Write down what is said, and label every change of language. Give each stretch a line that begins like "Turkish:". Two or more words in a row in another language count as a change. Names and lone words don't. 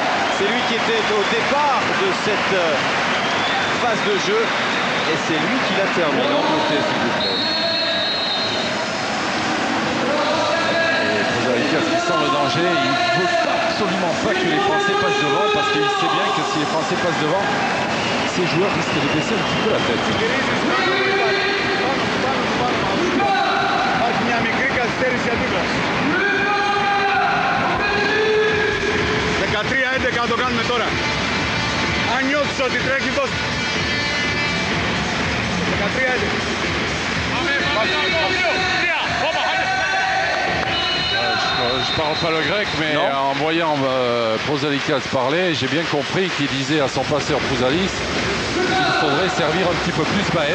French: C'est lui qui était au départ de cette phase de jeu et c'est lui qui la termine. Emboîté, s'il vous plaît. Et Pouzalis qui sent le danger, il ne veut absolument pas que les Français passent devant parce qu'il sait bien que si les Français passent devant, ces joueurs risquent de baisser un petit peu la tête.
Greek: Υπάρχει μια μικρή καθυστέρηση αντίπλαση. 13-11 να το κάνουμε τώρα. Αν νιώθεις ότι τρέχει, δώσ' του. 13-11.
French: Je parle pas le grec, mais en voyant Prouzalikas parler, j'ai bien compris qu'il disait à son passeur Prouzalis qu'il faudrait servir un petit peu plus Baef.